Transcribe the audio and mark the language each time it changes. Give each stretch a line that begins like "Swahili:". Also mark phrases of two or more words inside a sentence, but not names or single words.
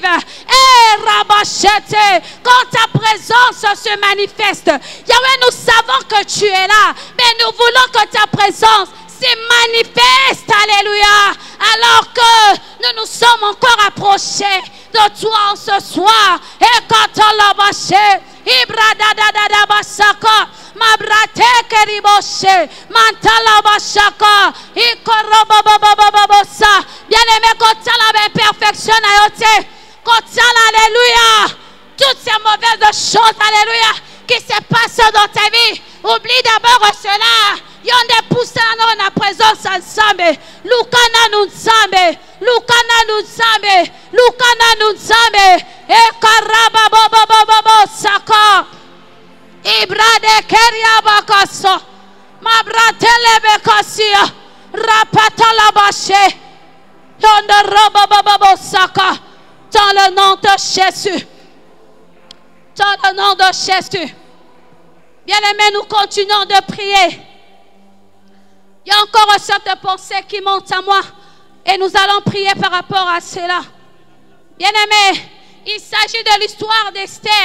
French: Et Rabachete, quand ta présence se manifeste, Yahweh, nous savons que tu es là. Mais nous voulons que ta présence se manifeste. Alléluia. Alors que nous nous sommes encore approchés de toi en ce soir. Et quand on l'a bâché, Ibradadadada basaka. Mabrate keriboshe, mantala bashaka, ikorobobobobobosa.
Lingala: Bien-aimé, kotala imperfection ayote, kotala,
French: alléluia. Toutes ces mauvaises choses, alléluia, qui se passent dans ta vie, oublie d'abord cela. Yonde poussa dans la présence ensemble. Lukana nunsambe, Lukana nunsambe, Lukana nunsambe, e karababobobobobo saka. Ibrade keria bakaso, mabratele bekasia, rapatala bache, yonde robobobabo saka. Dans le nom de Jésus, dans le nom de Jésus. Bien-aimés, nous continuons de prier. Il y a encore cette pensée qui monte à moi. Et nous allons prier par rapport à cela. Bien-aimés, il s'agit de l'histoire d'Esther.